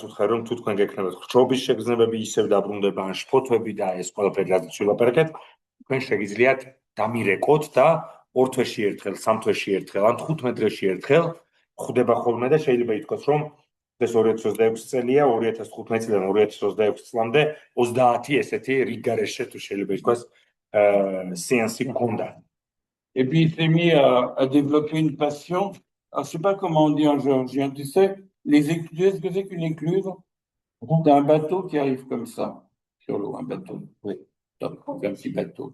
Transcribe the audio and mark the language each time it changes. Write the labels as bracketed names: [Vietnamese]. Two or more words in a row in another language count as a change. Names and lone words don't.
[Georgian] ვუთხარი რომ თუ თქვენ გექნებათ ხრჩობის შეგრძნებები ისევ დაბრუნდება ან შფოთვები და ეს ყველაფერი რაც ვილაპარაკეთ, თქვენ შეგიძლიათ დამირეკოთ და 2 თვეში ერთხელ, 3 თვეში ერთხელ ან 15 დღეში ერთხელ ხვდება ხოლმე და შეიძლება ითქვას რომ ეს 2026 წელია, 2015 წლიდან 2026 წლამდე 30 ესეთი რიგარეშე თუ შეიძლება ითქვას [French] séance conda. Et puis il s'est mis à développer une passion. Alors, je sais pas comment on dit en géorgien, tu sais, les écluses, est-ce que c'est qu'une écluse? C'est un bateau qui arrive comme ça, sur l'eau, un bateau. Oui, donc, un petit bateau.